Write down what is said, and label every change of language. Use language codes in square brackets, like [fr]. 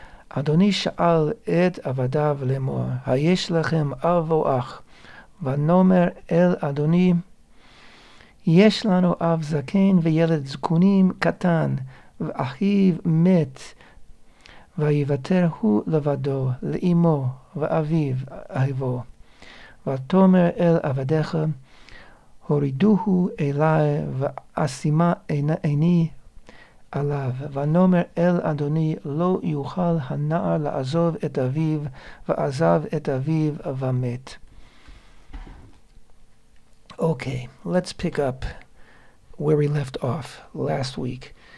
[he] Adoni sha'al et avadav lemor, hayesh lachem av o ach, vanomer el Adoni, yesh lanu av zaken v'yeled zkunim katan, v'achiv met, ויוותר הוא לבדו לאמו ואביו אהבו. ותאמר אל עבדיך הורידוהו אלי ואשימה עיני עליו. ונאמר אל אדוני לא יוכל הנער לעזוב את אביו ועזב את אביו ומת. [en] Okay, let's pick up where we left off last week.